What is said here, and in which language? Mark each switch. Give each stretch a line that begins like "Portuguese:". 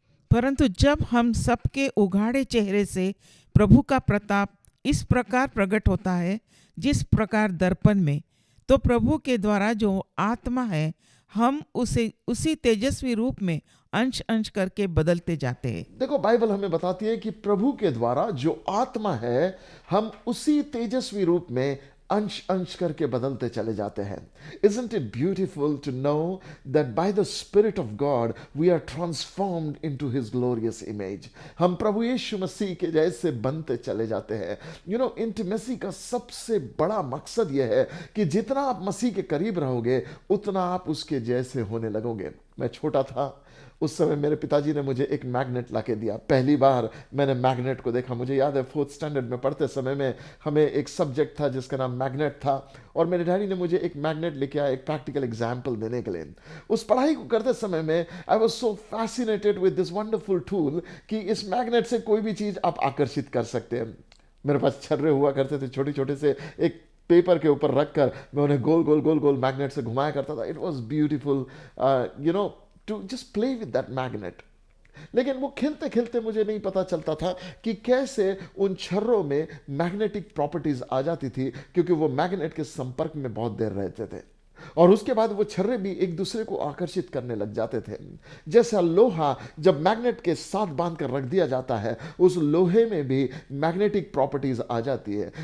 Hindi: परंतु जब हम सबके उघाड़े चेहरे से प्रभु का प्रताप इस प्रकार प्रकट होता है जिस प्रकार दर्पण में, तो प्रभु के द्वारा जो आत्मा है हम उसे उसी तेजस्वी रूप में अंश अंश करके बदलते जाते हैं। देखो, बाइबल हमें बताती है कि प्रभु के द्वारा जो आत्मा है हम उसी तेजस्वी रूप में अंश अंश करके बदलते चले जाते हैं।
English: Isn't it beautiful to know that by the Spirit of God we are transformed into His glorious image?
Hindi: हम प्रभु यीशु मसीह के जैसे बनते चले जाते हैं। इंटीमेसी का सबसे बड़ा मकसद यह है कि जितना आप मसीह के करीब रहोगे उतना आप उसके जैसे होने लगोगे। मैं छोटा था उस समय मेरे पिताजी ने मुझे एक मैग्नेट लाके दिया। पहली बार मैंने मैग्नेट को देखा। मुझे याद है 4th स्टैंडर्ड में पढ़ते समय में हमें एक सब्जेक्ट था जिसका नाम मैग्नेट था, और मेरे डैडी ने मुझे एक मैग्नेट लेके आया एक प्रैक्टिकल एग्जाम्पल देने के लिए। उस पढ़ाई को करते समय में
English: I was so fascinated with this wonderful tool
Hindi: कि इस मैग्नेट से कोई भी चीज़ आप आकर्षित कर सकते हैं। मेरे पास छर्रे हुआ करते थे छोटे छोटे से, एक पेपर के ऊपर रखकर मैं उन्हें गोल गोल गोल गोल मैग्नेट से घुमाया करता था।
English: It was beautiful to just play with that magnet।
Hindi: लेकिन वो खेलते खेलते मुझे नहीं पता चलता था कि कैसे उन छर्रों में मैग्नेटिक प्रॉपर्टीज आ जाती थी, क्योंकि वो मैग्नेट के संपर्क में बहुत देर रहते थे और उसके बाद वो छर्रे भी एक दूसरे को आकर्षित करने लग जाते थे। जैसा लोहा जब मैग्नेट के साथ बांध कर रख दिया जाता है, उस लोहे में भी मैग्नेटिक प्रॉपर्टीज आ जाती है।